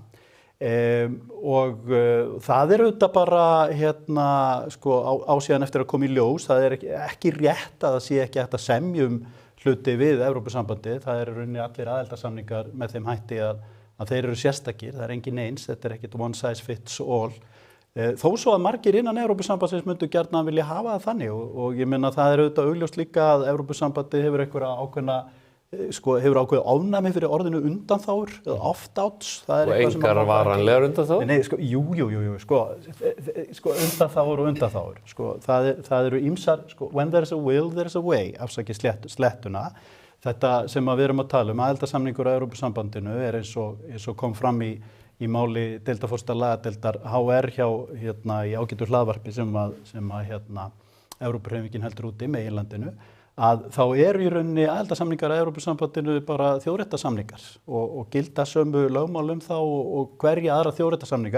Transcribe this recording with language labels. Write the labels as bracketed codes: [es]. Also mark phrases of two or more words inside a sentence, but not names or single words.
[is] Og það auðvitað bara ásíðan eftir að koma í ljós. Það ekki rétt að það sé ekki hægt að semjum hluti við Evrópusambandið. Það rauninni allir aðildarsamningar með þeim hætti að þeir eru sérstakir. Það engin eins, þetta ekkert [en] one size fits all. [is] Þó svo að margir innan Evrópusambandsins myndu gjarnan vilja hafa það þannig og ég meina það auðvitað augljóst líka að Evrópusambandið hefur einhverja ákveðna hefur ákveðið ofnæmi fyrir orðinu undanþágur eða opt-outs. Og engar varanlegar undanþágur? Nei, jú, undanþágur og undanþágur. Það eru ýmsar, [en] when there's a will, there's a way, [is] afsakið slettuna. Þetta sem við erum að tala aðildarsamningur á Evrópusambandinu eins og kom fram í máli deildarforsta lagadeildar HR hjá í ágætu hlaðvarpi sem Evrópuhreyfingin heldur úti meginlandinu, að þá í rauninni aðildarsamningar að Evrópusambandinu bara þjóðréttarsamningar og gilda sömu lögmálum þá og hverja aðra þjóðréttarsamninga.